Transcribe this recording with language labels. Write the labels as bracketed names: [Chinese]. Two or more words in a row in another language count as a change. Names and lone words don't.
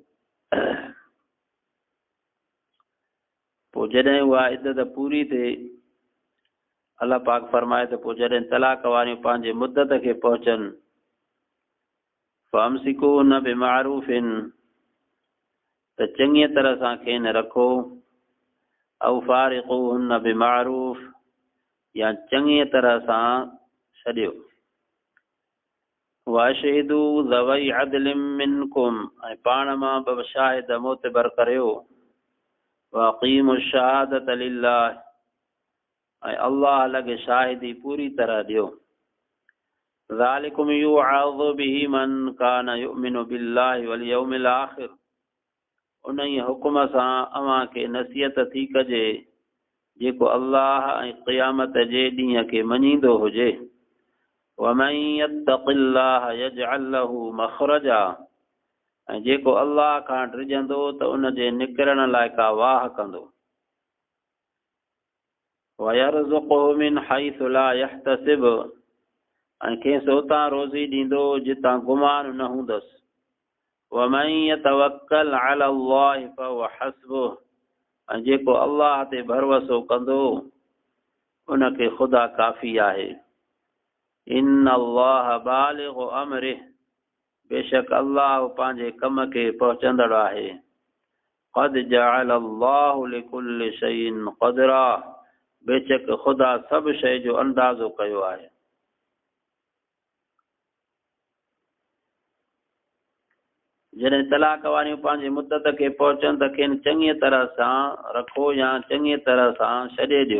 [Sindhi] पोइ जॾहिं उहा इद्दत पूरी थिए अल्लाह पाक फरमाए त पोइ जॾहिं तलाक वारियूं पंहिंजे मुद्दत खे पहुचनि [Arabic] فأمسكوهن بمعروف [Sindhi] त चङीअ तरह सां खेनि रखो औ [Arabic] فارقوهن بمعروف [Sindhi] या चङीअ तरह सां छॾियो। [Arabic] وأشهدوا ذوي عدل منكم [Sindhi] ऐं पाण मां ॿ शाहिद मोतबर करियो [Arabic] وأقيموا الشهادة لله [Sindhi] ऐं अल्लाह लॻे शाहिदी पूरी तरह ॾियो। [Arabic] ذلكم يوعظ به من كان يؤمن بالله واليوم الآخر [Sindhi] उन ई हुकुम सां अव्हां खे नसीहत थी कजे जेको अल्लाह ऐं क़यामत जे ॾींहं खे मञींदो हुजे। [Arabic] ومن يتق الله يجعل له مخرجا [Sindhi] ऐं जेको अल्लाह खां डिॼंदो त उन जे निकिरण लाइ का वाह कंदो। [Arabic] ويرزقه من حيث لا يحتسب [Sindhi] ऐं कंहिंसि उतां रोज़ी ॾींदो जितां गुमान न हूंदसि। [Arabic] ومن يتوكل على الله فهو حسبه [Sindhi] ऐं जेको अल्लाह ते भरवसो कंदो उनखे ख़ुदा काफ़ी आहे। [Arabic] إن الله بالغ أمره [Sindhi] बेशक अल्लाह पंहिंजे कम खे पहुचंदड़ आहे। [Arabic] قد جعل الله لكل شيء قدرا [Sindhi] बेशक ख़ुदा सभु शइ जो अंदाज़ो कयो आहे। जॾहिं तलाक वारियूं पंहिंजी मुद्दत खे पहुचनि त खेनि चङीअ तरह सां रखो या चङीअ तरह सां छॾे ॾियो।